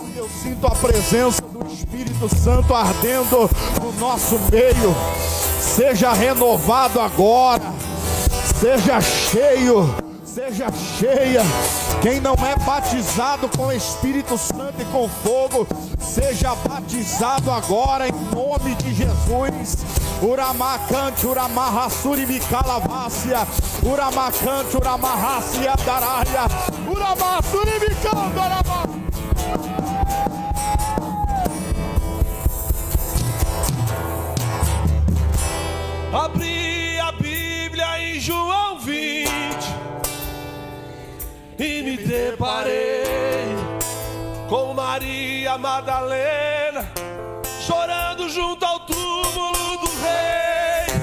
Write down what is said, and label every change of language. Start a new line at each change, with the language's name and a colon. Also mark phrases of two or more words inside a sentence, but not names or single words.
Portuguese: Eu sinto a presença do Espírito Santo ardendo no nosso meio. Seja renovado agora, seja cheio, seja cheia. Quem não é batizado com o Espírito Santo e com fogo, seja batizado agora em nome de Jesus. Uramacante, uramahassuri micalavassia, uramacante, uramahassia daraia, uramassuri micandorama. Abri a Bíblia em João 20 e me deparei com Maria Madalena chorando junto ao túmulo do rei.